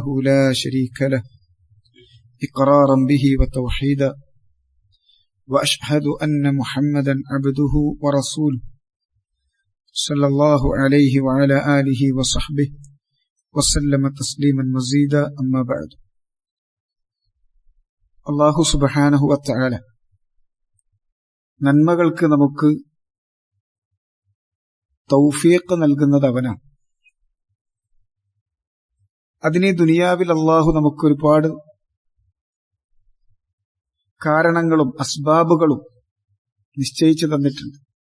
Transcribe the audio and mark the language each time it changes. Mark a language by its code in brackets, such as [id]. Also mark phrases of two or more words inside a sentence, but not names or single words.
[ar] لا شريك له إقرارا به وتوحيدا وأشهد أن محمدا عبده ورسوله صلى الله عليه وعلى آله وصحبه وسلم تسليما مزيدا أما بعد الله سبحانه وتعالى [ml] നന്മകൾക്ക് നമുക്ക് തൗഫീഖ് നൽകുന്നത് അവനാണ്. അതിന് ദുനിയാവിൽ അല്ലാഹു നമുക്ക് ഒരുപാട് കാരണങ്ങളും അസ്ബാബുകളും നിശ്ചയിച്ചു തന്നിട്ടുണ്ട്.